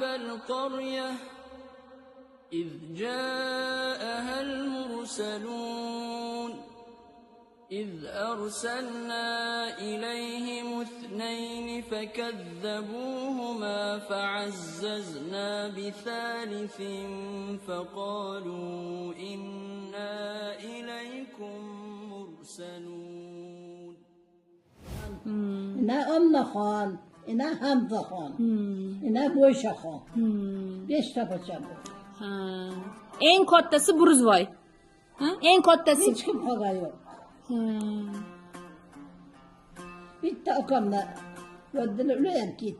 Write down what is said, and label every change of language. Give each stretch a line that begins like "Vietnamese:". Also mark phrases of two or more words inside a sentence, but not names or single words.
Arabic: القرية إذ جاءها المرسلون إذ أرسلنا إليهم 2 فكذبوهما فعززنا بثالث فقالوا إنا إليكم مرسلون
Uzbek: İna Anna Xon, ina Hamza Xon, ina Bo'ysha Xon. 5 ta pocha bu. Ha. Eng kattasi Buruzvoy. Ha? Eng kattasi. Hech kim qolgan yo'q. Bitta akamni o'ddilar ular ketdi.